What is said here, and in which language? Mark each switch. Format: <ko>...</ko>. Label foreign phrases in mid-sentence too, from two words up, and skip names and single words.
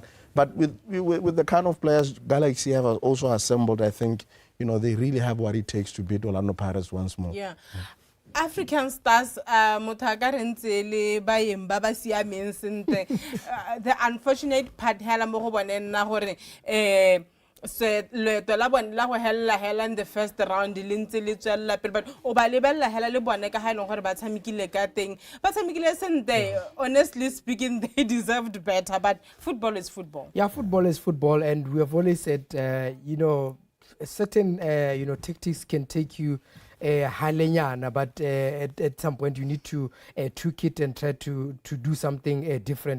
<en>But with the kind of players Galaxy have also assembled, I think, they really have what it takes to beat Orlando Pirates once more. Yeah. African Stars, the unfortunate part, so</en> <tn>leto la bone la go hella</tn> <en>in the first round</en> <tn>le ntse le tswella pele but o ba lebella hela le bone ka ha ile gore ba tshamekile ka teng ba tshamekile sente.</tn> <en>Honestly speaking, they deserved better, but football is football. Yeah, football is football, and we have always said certain tactics can take you but at some point you need to tweak it and try to do something different.</en>